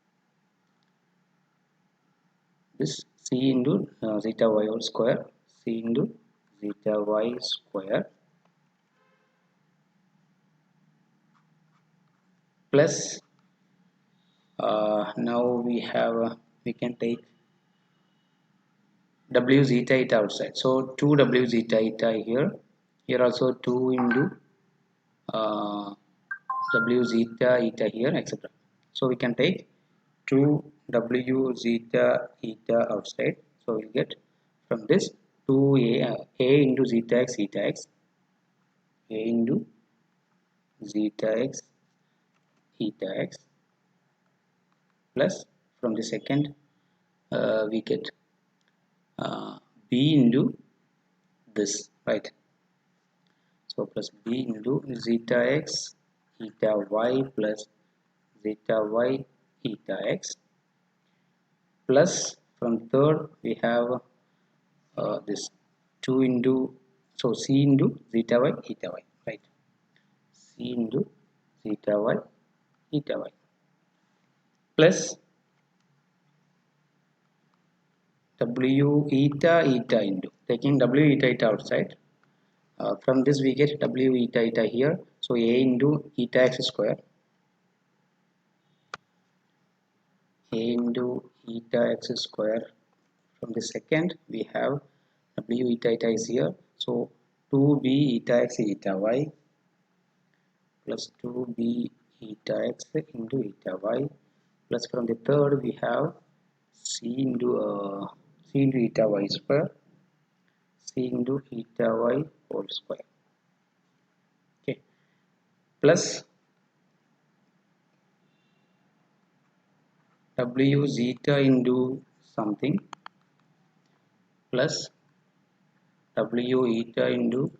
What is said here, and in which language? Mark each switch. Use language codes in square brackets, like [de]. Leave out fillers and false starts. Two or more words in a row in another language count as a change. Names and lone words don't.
[en] This c into zeta y whole square, c into zeta y square plus now we can take w zeta eta outside, so 2 w zeta eta here, here also 2 into uh, w zeta eta here, etc. So we can take 2 w zeta eta outside, so we'll get from this 2a a into zeta x eta x, a into zeta x eta x plus from the second we get b into this, right? So plus b into zeta x eta y plus zeta y eta x plus from third we have this 2 into, so c into zeta y eta y, right? C into zeta y eta y plus w eta eta into, taking w eta eta outside, from this we get w eta eta here, so a into eta x square, a into eta x square. From the second we have w eta eta is here, so 2b eta x eta y plus 2b eta x into eta y plus from the third we have c into eta y square, c into eta y whole square. Okay, plus w zeta into something plus w eta into